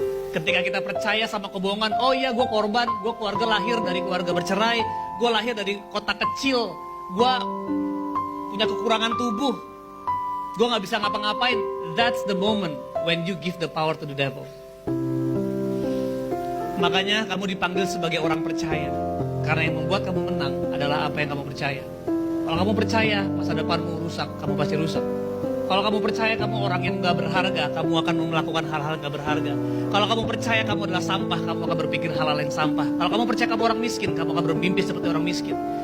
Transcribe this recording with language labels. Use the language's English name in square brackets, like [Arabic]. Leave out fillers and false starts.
[Indonesian] Ketika kita percaya sama kebohongan, oh iya gue korban, gue keluarga lahir dari keluarga bercerai, gue lahir dari kota kecil, gue punya kekurangan tubuh, gue gak bisa ngapa-ngapain. [English] That's the moment when you give the power to the devil. [Indonesian] Makanya kamu dipanggil sebagai orang percaya. Karena yang membuat kamu menang adalah apa yang kamu percaya. Kalau kamu percaya masa depanmu rusak, kamu pasti rusak. Kalau kamu percaya kamu orang yang gak berharga, kamu akan melakukan hal-hal gak berharga. Kalau kamu percaya kamu adalah sampah, kamu akan berpikir hal-hal yang sampah. Kalau kamu percaya kamu orang miskin, kamu akan bermimpi seperti orang miskin.